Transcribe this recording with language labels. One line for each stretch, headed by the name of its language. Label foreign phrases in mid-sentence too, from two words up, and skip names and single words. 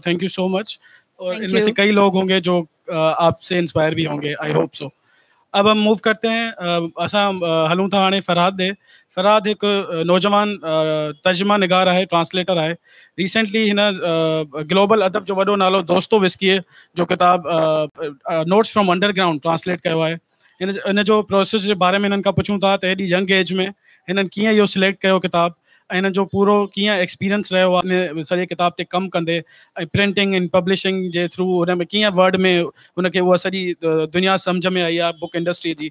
English: thank you so much.
Urdu: اور ان میں سے کئی لوگ ہوں گے جو آپ سے انسپائر بھی ہوں گے,
English: I hope so.
Urdu: اب ہم موو کرتے ہیں,
Sindhi: اساں ہلوں تھا ہانے فرحاد دے.
Urdu: فرحاد ایک نوجوان ترجمہ نگار ہے, ٹرانسلیٹر ہے.
Sindhi: ریسنٹلی ہن گلوبل ادب جو وڈو نالو دوستو وسکیے جو کتاب نوٹس فرام انڈر گراؤنڈ ٹرانسلیٹ کयो आहे. इन जो प्रोसेस जे बारे में हिननि खां पुछूं था त हेॾी
English: young age
Sindhi: में हिननि कीअं इहो सिलेक्ट कयो किताब, ऐं हिननि जो पूरो कीअं एक्सपीरियंस रहियो आहे हिन सॼे किताब ते कमु कंदे, ऐं
English: printing and publishing
Sindhi: जे थ्रू हुन में कीअं वर्ड में हुनखे उहा सॼी दुनिया सम्झ में आई आहे
English: book industry
Sindhi: जी.